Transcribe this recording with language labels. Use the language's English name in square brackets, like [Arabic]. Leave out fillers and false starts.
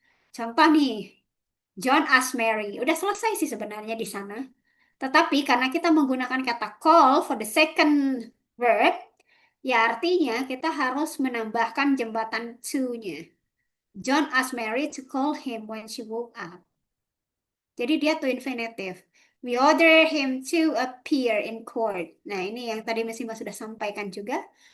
[English] Contoh nih, John asked Mary. [Indonesian] Udah selesai sih sebenarnya di sana. Tetapi karena kita menggunakan kata call for the second verb, ya artinya kita harus menambahkan jembatan to-nya. [English] John asked Mary to call him when she woke up. Jadi dia to infinitive. We order him to appear in court. [Indonesian] Nah, ini yang tadi Mas Ima sudah sampaikan juga.